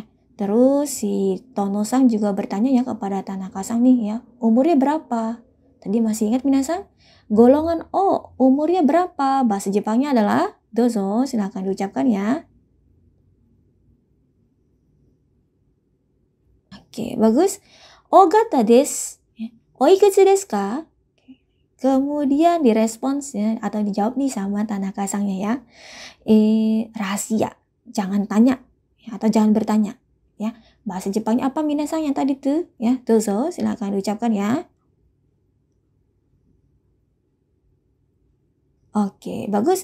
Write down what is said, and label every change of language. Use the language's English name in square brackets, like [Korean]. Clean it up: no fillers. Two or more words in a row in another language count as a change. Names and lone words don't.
[Indonesian] Terus si Tono-san juga bertanya ya kepada Tanaka-san nih ya. Umurnya berapa? Tadi masih ingat minasan? Golongan O, umurnya berapa? Bahasa Jepangnya adalah dozo, silakan diucapkan ya. Oke, bagus. [Japanese] O型です。おいくつですか? [Indonesian] Kemudian direspons ya, atau dijawab nih sama Tanaka-sannya ya. Rahasia, jangan tanya ya, atau jangan bertanya ya. Bahasa Jepangnya apa minasan yang tadi tuh ya? Dozo, silakan diucapkan ya. Oke, bagus.